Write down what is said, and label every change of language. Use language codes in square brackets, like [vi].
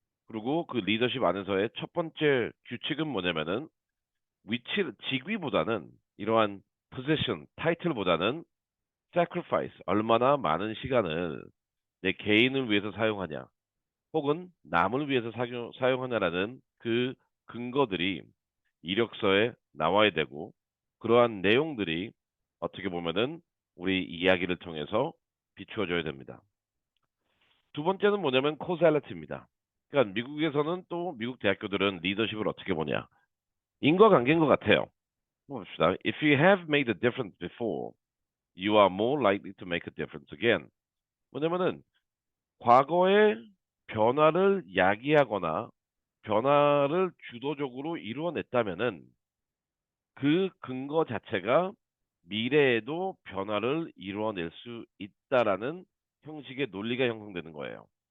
[ko] 그리고 그 리더십 안에서의 첫 번째 규칙은 뭐냐면은 직위보다는 이러한 포지션, 타이틀보다는 sacrifice, 얼마나 많은 시간을 내 개인을 위해서 사용하냐, 혹은 남을 위해서 사용하냐라는 그 근거들이 이력서에 나와야 되고, 그러한 내용들이 어떻게 보면은 우리 이야기를 통해서 비추어져야 됩니다. 두 번째는 뭐냐면 코잘리티입니다. 그러니까 미국에서는 또 미국 대학교들은 리더십을 어떻게 보냐? 인과관계인 것 같아요. 한번 봅시다. [en] If you have made a difference before, you are more likely to make a difference again. [ko] 뭐냐면은 과거에 변화를 야기하거나 변화를 주도적으로 이루어냈다면은 그 근거 자체가 미래에도 변화를 이루어낼 수 있다라는 형식의 논리가 형성되는 거예요.